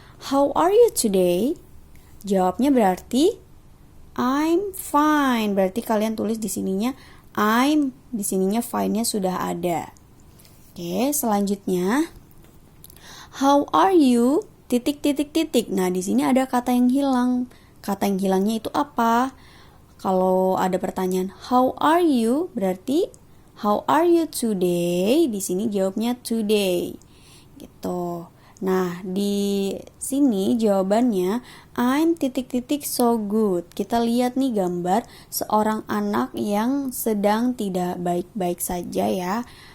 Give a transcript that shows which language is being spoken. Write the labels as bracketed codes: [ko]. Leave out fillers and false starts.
[en] How are you today? [id] Jawabnya berarti [en] I'm fine. [id] Berarti kalian tulis di sininya I'm, di sininya fine-nya sudah ada. Oke, selanjutnya [en] how are you? [id] Titik. Nah, di sini ada kata yang hilang. Kata yang hilangnya itu apa? Kalau ada pertanyaan [en] how are you, [id] berarti [en] how are you today? [id] Di sini jawabnya today. Gitu. Nah, di sini jawabannya [en] I'm so good. [id] Kita lihat nih gambar seorang anak yang sedang tidak baik-baik saja ya.